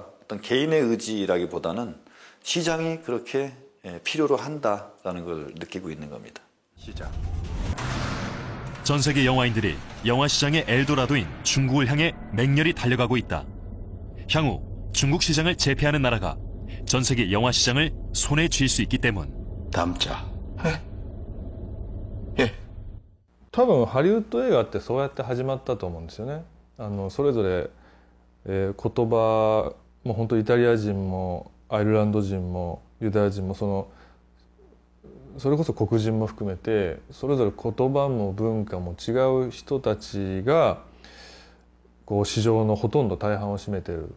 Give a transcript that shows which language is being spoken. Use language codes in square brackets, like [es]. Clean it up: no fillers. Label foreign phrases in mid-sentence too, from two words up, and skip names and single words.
[ko] 어떤 개인의 의지라기보다는 시장이 그렇게 필요로 한다라는 걸 느끼고 있는 겁니다. 시장. 전 세계 영화인들이 영화 시장의 엘도라도인 중국을 향해 맹렬히 달려가고 있다. 향후 중국 시장을 제패하는 나라가 전 세계 영화 시장을 손에 쥘 수 있기 때문. 남자. [ja] 多分ハリウッド映画ってそうやって始まったと思うんですよね。それぞれ、言葉も本当イタリア人もアイルランド人もユダヤ人もそれこそ黒人も含めてそれぞれ言葉も文化も違う人たちがこう市場のほとんど大半を占めてる。